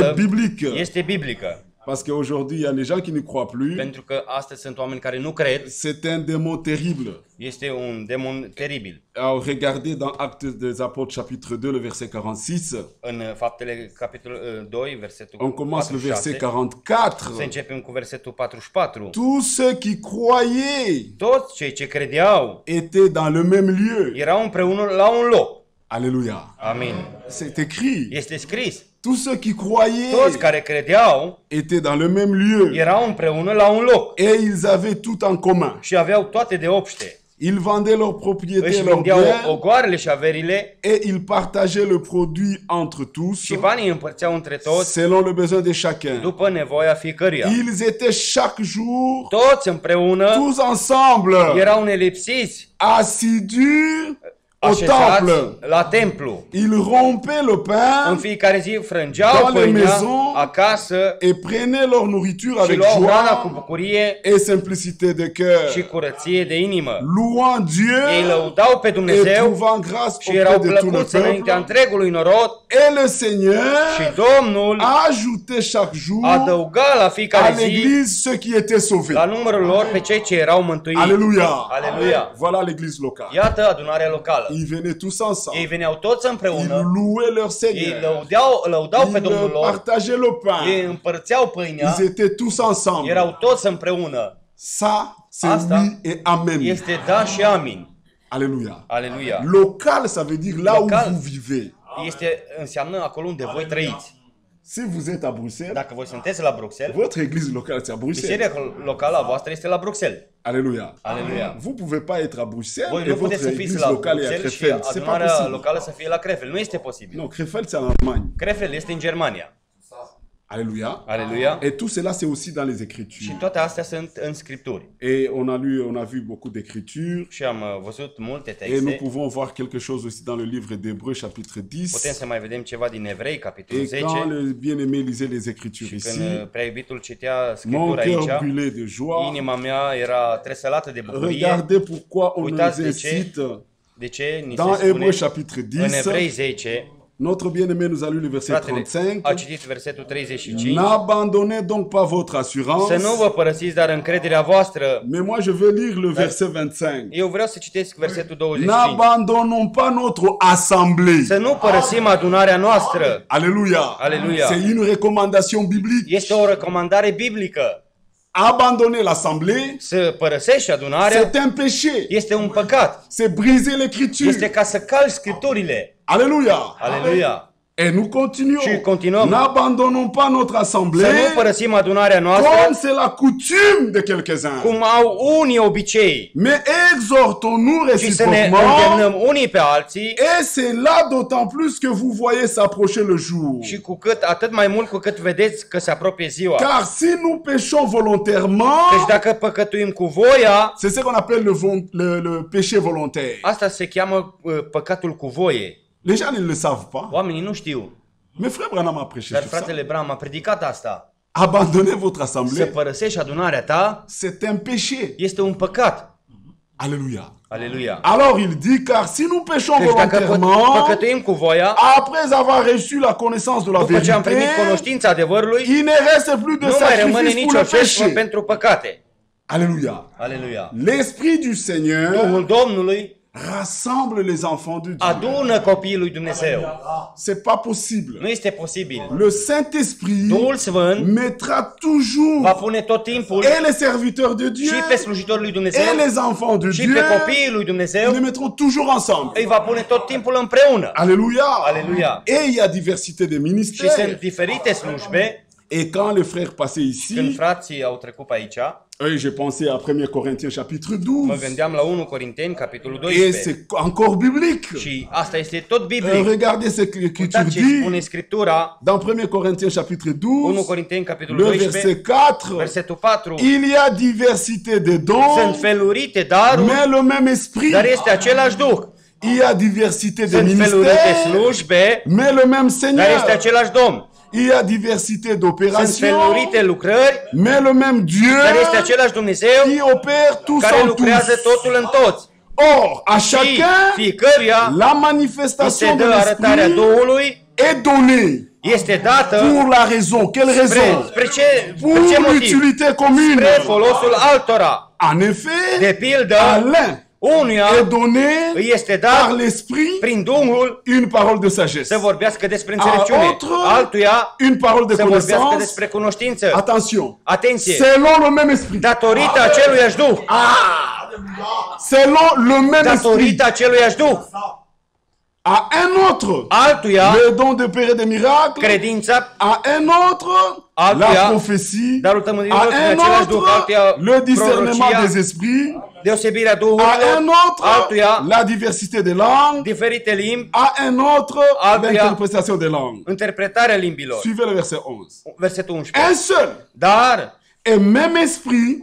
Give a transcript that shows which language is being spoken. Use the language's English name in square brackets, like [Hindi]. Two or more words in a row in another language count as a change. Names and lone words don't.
[French] est biblique. [Romanian] este biblică. [French] Parce qu'aujourd'hui, il y a des gens qui ne croient plus. [Romanian] Pentru că astăzi sunt oameni care nu cred. [French] C'est un démon terrible. [Romanian] Este un demon teribil. [French] Alors regardez dans Actes des Apôtres chapitre 2, le verset 46. [Romanian] În Faptele capitolul 2, versetul [French] On commence le 46, verset 44. [Romanian] să începem cu versetul 44. [French] Tous ceux qui croyaient [Romanian] Toți cei ce credeau [French] étaient dans le même lieu. [Romanian] erau împreună la un loc. [French] Alléluia. [Romanian] Amin. [French] C'est écrit. [Romanian] Este scris. [French] Tous ceux qui croyaient [Romanian] Toți care credeau [French] étaient dans le même lieu. [Romanian] erau împreună la un loc [French] Et ils avaient tout en commun. [Romanian] și aveau toate de obște. [French] Ils vendaient leurs propriétés, [Romanian] Își [French] leurs [Romanian] vindeau [French] biens, [Romanian] ogoarele și averile [French] et ils partageaient le produit entre tous, [Romanian] și banii împărțeau între toți [French] selon le besoin de chacun. [Romanian] după nevoia fiecăruia. [French] Ils étaient chaque jour, [Romanian] Toți împreună [French] tous ensemble, [Romanian] erau nelipsiți, [French] assidus au [Romanian] așezați [French] temple. [Romanian] la templu. [French] Ils rompaient le [Romanian] În [French] pain [Romanian] fiecare zi frângeau [French] Dans les [Romanian] pâinea [French] maisons, [Romanian] acasă [French] et prenaient leur nourriture [Romanian] și [French] avec [Romanian] luau hrana cu [French] joie [Romanian] bucurie [French] et simplicité de [Romanian] și [French] cœur, [Romanian] curăție de inimă. [French] louant [Romanian] Ei [French] Dieu [Romanian] lăudau pe [French] et [Romanian] Dumnezeu [French] trouvant grâce [Romanian] și erau [French] auprès de tout le [Romanian] plăcuți înaintea [French] peuple. [Romanian] întregului norod [French] Et le [Romanian] și [French] Seigneur [Romanian] Domnul [French] ajoutait chaque jour [Romanian] adăuga la [French] à [Romanian] fiecare zi [French] l'église ceux qui étaient sauvés. [Romanian] la numărul lor pe cei ce erau mântuiți. [French] Alléluia. [Romanian] Aleluia! [French] Voilà l'église locale. [Romanian] Iată adunarea locală. [French] Ils venaient tous ensemble. [Romanian] Ei veneau toți [French] Ils [Romanian] împreună, [French] louaient leur [Romanian] ei [French] Seigneur. [Romanian] lăudau pe Domnul [French] Ils [Romanian] lor, [French] partageaient le [Romanian] ei [French] pain. [Romanian] împărțeau pâinea, [French] Ils étaient tous ensemble. [Romanian] erau toți împreună. [French] Ça, c'est [Romanian] Asta [French] oui et amen. [Romanian] Este da și amin. [French] Alléluia. [Romanian] Aleluia! [French] Local, ça veut dire là où [Romanian] Local. [French] vous vivez. [Romanian] Înseamnă acolo unde voi trăiți. [French] Si vous êtes à Bruxelles, [Romanian] Dacă voi sunteți la Bruxelles, [French] votre église locale, c'est à Bruxelles. [Romanian] biserica locală a voastră este la Bruxelles. [French] Alléluia. [Romanian] Aleluia! [French] Vous pouvez pas être à Bruxelles [Romanian] Voi [French] et [Romanian] nu [French] votre [Romanian] puteți să fiți [French] église [Romanian] la [French] locale est à [Romanian] Bruxelles și [French] Krefeld. C'est pas [Romanian] adunarea [French] possible. [Romanian] locală să fie la Krefeld. Nu este posibil. [French] Non, Krefeld, c'est en Allemagne. [Romanian] Krefeld este în Germania. [French] Alléluia. [Romanian] Aleluia! [French] Et tout cela, c'est aussi dans les [Romanian] Și [French] Écritures. [Romanian] toate astea sunt în Scripturi. [French] Et on a vu beaucoup d'Écritures. [Romanian] Și am văzut multe [French] Et nous [Romanian] texte. [French] pouvons voir quelque chose aussi dans le livre d'Hébreux, chapitre 10. [Romanian] Putem să mai vedem ceva din Evrei, capitolul [French] Et quand [Romanian] 10. [French] le bien-aimé lisait les Écritures [Romanian] Și [French] ici, [Romanian] când prea iubitul citea [French] mon [Romanian] Scriptura [French] cœur [Romanian] aici, [French] brûlait de joie. [Romanian] inima mea era tresălată de bucurie. [French] Regardez pourquoi on nous [Romanian] Uitați de ce, [French] incite [Romanian] de ce ni [French] dans [Romanian] se spune [French] Hébreux, chapitre [Romanian] în [French] 10, [Romanian] Evrei 10, [French] Notre bien-aimé nous a lu le verset [Romanian] Fratele [French] 35. [Romanian] a citit versetul 35. [French] N'abandonnez donc pas votre assurance. [Romanian] Să nu vă părăsiți, dar încrederea voastră. [French] Mais moi, je veux lire le verset 25. [Romanian] Eu vreau să citesc versetul 25. [French] N'abandonnons pas notre assemblée. [Romanian] Să nu părăsim adunarea noastră. [French] Alléluia. [Romanian] Alléluia. [French] C'est une recommandation biblique. [Romanian] Este o recomandare biblică. [French] Abandonner l'assemblée, [Romanian] Să părăsești adunarea [French] c'est un péché. [Romanian] este un păcat. [French] C'est briser l'écriture. [Romanian] Este ca să calci scripturile. [French] Alléluia. [Romanian] Aleluia. [French] Et nous continuons. [Romanian] Și continuăm. [French] N'abandonnons pas notre [Romanian] Să [French] assemblée [Romanian] nu părăsim adunarea noastră [French] comme c'est la coutume de quelques-uns. [Romanian] cum au unii obicei, [French] Mais exhortons-nous [Romanian] ci să ne [French] réciproquement. [Romanian] îndemnăm unii pe alții [French] Et c'est là d'autant plus que vous voyez s'approcher le jour. [Romanian] și atât mai mult cu cât vedeți că se apropie ziua. [French] Car si nous péchons volontairement, [Romanian] Deci dacă păcătuim cu voia, [French] c'est ce qu'on appelle le péché volontaire. [Romanian] asta se cheamă păcatul cu voie. [French] Les gens ne le savent pas. [Romanian] Oamenii nu știu, [French] Mais frère Branham a prêché [Romanian] dar [French] sur ça. [Romanian] fratele Bram a predicat asta. [French] Abandonner votre [Romanian] Să [French] assemblée, [Romanian] părăsești adunarea ta [French] c'est un péché. [Romanian] este un păcat. [French] Alléluia. [Romanian] Aleluia. [French] Alors il dit, car si nous péchons [Romanian] Deci dacă [French] volontairement, [Romanian] păcătuim cu voia, [French] après avoir reçu la connaissance de la [Romanian] după ce am [French] vérité, [Romanian] primit cunoștința adevărului, [French] il ne reste plus de [Romanian] nu mai rămâne [French] sacrifice pour [Romanian] nicio [French] le [Romanian] jertfă [French] péché. [Romanian] pentru păcate. [French] Alléluia. [Romanian] Aleluia. [French] L'Esprit du Seigneur [Romanian] Duhul Domnului [French] rassemble les enfants de Dieu. [Romanian] adună copiii lui Dumnezeu. [French] C'est pas possible. [Romanian] Nu este posibil. [French] Le Saint-Esprit [Romanian] Duhul Sfânt [French] mettra [Romanian] va [French] toujours [Romanian] pune tot timpul [French] et les serviteurs de Dieu [Romanian] și pe slujitorii lui Dumnezeu [French] et les enfants de [Romanian] și [French] Dieu, [Romanian] pe copiii lui Dumnezeu, [French] les mettront toujours ensemble. [Romanian] îi va pune tot timpul împreună. [French] Alléluia. [Romanian] Alléluia. [French] Et il y a diversité de [Romanian] Și [French] ministères. [Romanian] sunt diferite slujbe. [French] Et quand les frères passaient [Romanian] Când [French] ici, [Romanian] frații au trecut pe aici, [French] j'ai pensé à 1 Corinthiens chapitre [Romanian] mă [French] 12. [Romanian] gândeam la 1 Corinteni, capitolul [French] Et [Romanian] 12. [French] c'est encore biblique. [Romanian] Și asta este tot biblic. [French] Regardez ce que l'Écriture [Romanian] Uitați ce spune [French] dit [Romanian] Scriptura, [French] dans 1 Corinthiens chapitre [Romanian] 1 [French] 12, [Romanian] Corinteni, capitolul [French] le [Romanian] 12, [French] verset 4. [Romanian] versetul 4. [French] Il y a diversité de [Romanian] Sunt [French] dons, [Romanian] felurite daruri, [French] mais le même esprit. [Romanian] dar este același Duh. [French] Il y a diversité de [Romanian] Sunt felurite [French] ministères, [Romanian] slujbe, [French] mais le même [Romanian] dar este [French] Seigneur. [Romanian] același Domn. [French] Il y a diversité [Romanian] Sunt [French] d'opérations, [Romanian] felurite lucrări, [French] mais le même Dieu [Romanian] dar este același Dumnezeu [French] qui opère tous [Romanian] care [French] en [Romanian] lucrează [French] tous. [Romanian] totul în toți. [French] Or, à [Romanian] Și [French] chacun, [Romanian] fiecăruia [French] la [Romanian] îi se [French] manifestation de [Romanian] dă arătarea [French] l'esprit [Romanian] Duhului, [French] est donnée. [Romanian] este dată [French] Pour la raison. Quelle raison? [Romanian] spre [French] Pour [Romanian] ce motiv? [French] l'utilité commune. [Romanian] Spre folosul altora. [French] En effet, [Romanian] De pildă, [French] à l'un [Romanian] unuia [French] est donné [Romanian] îi este [French] par [Romanian] dat [French] l'esprit [Romanian] prin Duhul [French] une parole de sagesse. [Romanian] să vorbească despre înțelepciune. [French] autre, [Romanian] Altuia [French] Une parole de [Romanian] să vorbească [French] connaissance. [Romanian] despre cunoștință. [French] Attention. [Romanian] Atenție! [French] Selon le même esprit. [Romanian] Datorită aceluiași Duh. [French] Selon le même esprit. [Romanian] Datorită aceluiași Duh. [French] À un autre, [Romanian] Altuia, [French] le don d'opérer des miracles. [Romanian] credința, [French] À un autre, [Romanian] Altuia, [French] la prophétie. [Romanian] darul tămânirilor [French] À [Romanian] prin [French] un [Romanian] același Duh. [French] autre, [Romanian] Altuia, [French] le discernement [Romanian] prorocia, [French] des esprits. [Romanian] deosebirea [French] À [Romanian] Duhurilor. [French] un autre, [Romanian] Altuia, [French] la diversité des langues. [Romanian] diferite limbi, [French] À un autre, [Romanian] Altuia, [French] l'interprétation des langues. [Romanian] interpretarea limbilor. [French] Suivez le verset 11. [Romanian] Versetul [French] Un [Romanian] 11. [French] seul [Romanian] Dar [French] et même esprit